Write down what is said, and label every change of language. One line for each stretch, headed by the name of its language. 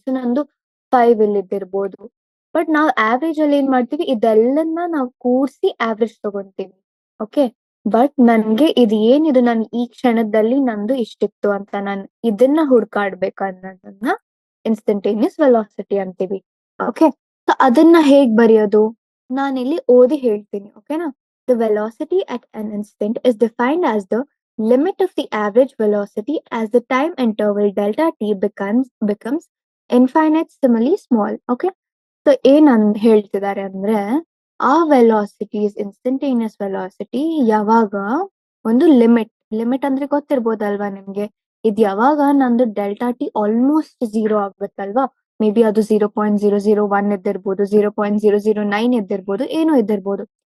Kannada: So ನಂದು 5 ಇಲ್ಲಿದ್ದಿರ್ಬೋದು. But ನಾವ್ average ಅಲ್ಲಿ ಏನ್ ಮಾಡ್ತೀವಿ, ಇದೆಲ್ಲನ್ನ ನಾವು ಕೂಡ್ಸಿ ಆವ್ರೇಜ್ ತಗೊಂತೀವಿ. ಓಕೆ, ಬಟ್ ನನ್ಗೆ ಇದು ಏನಿದು, ನನ್ ಈ ಕ್ಷಣದಲ್ಲಿ ನಂದು ಇಷ್ಟಿತ್ತು ಅಂತ ನಾನು ಇದನ್ನ ಹುಡ್ಕಾಡ್ಬೇಕು ಅನ್ನೋದನ್ನ ಇನ್ಸ್ಟಂಟೇನಿಯಸ್ ವೆಲಾಸಿಟಿ ಅಂತೀವಿ. ಓಕೆ, ಸೊ ಅದನ್ನ ಹೇಗ್ ಬರೆಯೋದು? ನಾನಿಲ್ಲಿ ಓದಿ ಹೇಳ್ತೀನಿ. ಓಕೆನಾ?
English: The velocity at an instant is defined as the limit of the average velocity as the time interval delta t becomes infinitesimally small.
Kannada: Okay, so ಏನ್ ಹೇಳ್ತಿದ್ದಾರೆ ಅಂದ್ರೆ, ಆ ವೆಲಾಸಿಟೀಸ್ ಇನ್ಸ್ಟಂಟೇನಿಯಸ್ ವೆಲಾಸಿಟಿ ಯಾವಾಗ ಒಂದು ಲಿಮಿಟ್ ಅಂದ್ರೆ ಗೊತ್ತಿರ್ಬೋದಲ್ವಾ ನಿಮ್ಗೆ? ಇದ್ ಯಾವಾಗ ನಂದು delta T almost 0 ಆಗ್ಬೇಕಲ್ವಾ,
English: maybe
Kannada: ಅದು 0.001 ಇದ್ದಿರ್ಬೋದು, 0.009 ಇದ್ದಿರ್ಬೋದು, ಏನೋ ಇದ್ದಿರ್ಬೋದು.